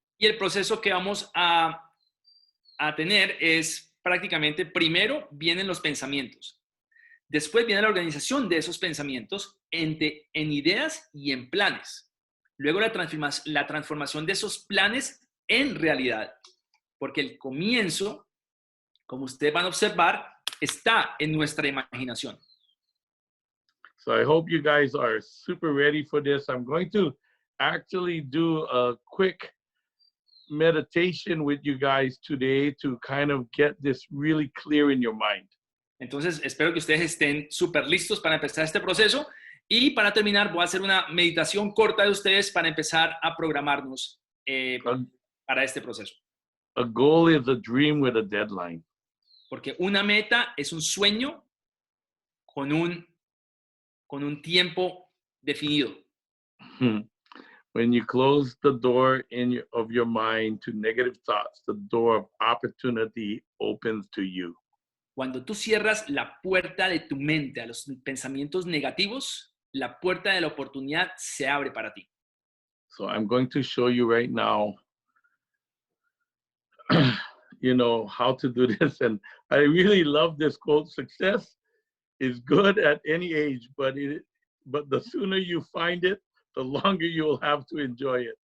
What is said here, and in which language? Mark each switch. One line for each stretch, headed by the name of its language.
Spanish: Y el proceso que vamos a tener es prácticamente, primero vienen los pensamientos, después viene la organización de esos pensamientos en ideas y en planes, luego la transformación de esos planes en realidad, porque el comienzo, como ustedes van a observar, está en nuestra imaginación.
English: So I hope you guys are super ready for this. I'm going to actually do a quick meditation with you guys today to kind of get this really clear in your mind.
Spanish: Entonces, espero que ustedes estén súper listos para empezar este proceso. Y para terminar, voy a hacer una meditación corta de ustedes para empezar a programarnos para este proceso.
English: A goal is a dream with a deadline.
Spanish: Porque una meta es un sueño con un tiempo definido.
English: When you close the door of your mind to negative thoughts, the door of opportunity opens to you.
Spanish: Cuando tú cierras la puerta de tu mente a los pensamientos negativos, la puerta de la oportunidad se abre para ti.
English: So I'm going to show you right now, you know, how to do this. And I really love this quote: success is good at any age, but the sooner you find it, the longer you will have to enjoy it.